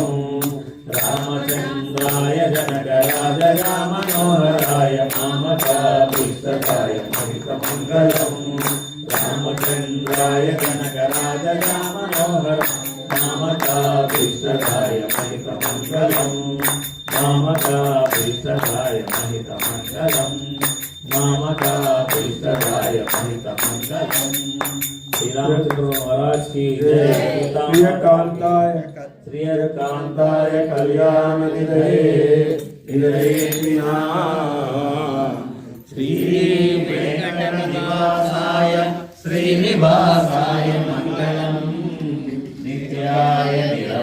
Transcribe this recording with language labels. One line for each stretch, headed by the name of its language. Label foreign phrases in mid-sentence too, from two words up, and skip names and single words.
Sanskrit: రామచంద్రాయ జనకరాజ మనోహరాయ మామకాభీష్టదాయ మహిత మంగళం రామచంద్రాయ జనకరాజ మనోహరాయ మామకాభీష్టదాయ మహిత మంగళం మామకాభీష్టదాయ మహిత మంగళం మామకాభీష్టదాయ మహిత మంగళం
Hindi: श्री रामचंद्र महाराज की जय
Sanskrit: ప్రియకాంతాయ श्रीयकांताय कल्याण निधये श्री वेंकटनिवासाय श्रीनिवासाय मंगलम नित्याय